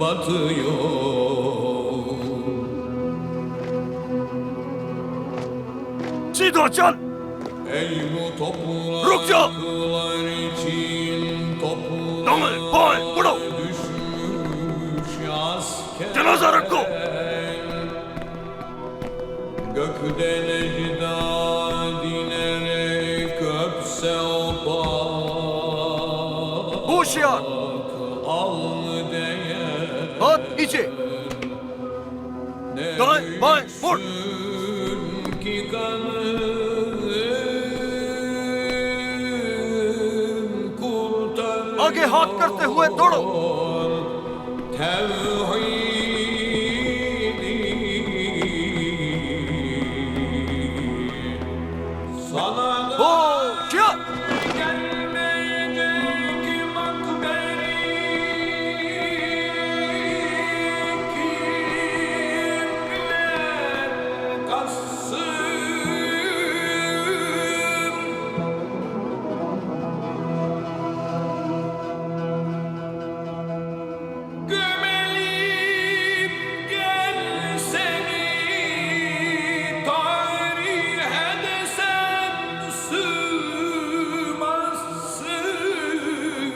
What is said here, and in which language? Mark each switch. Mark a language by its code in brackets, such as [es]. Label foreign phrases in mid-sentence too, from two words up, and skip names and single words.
[hi] सीधो चल। रुक जा। दामन बाएं बढ़ो। जनाजा रखो। [tr] Gökten ecdad inerek öpse o [hi] होशियार। [tr] alnı değer [hi] हाथ नीचे। दाएं बाएं मुड़। [tr] ki kanın kurtar [hi] आगे हाथ करते हुए दौड़ो। [tr] sana da [hi] होशियार। [tr] gelmeyecek makberi kimler kassın gömelim gel seni tarihe de sen sığmazsın.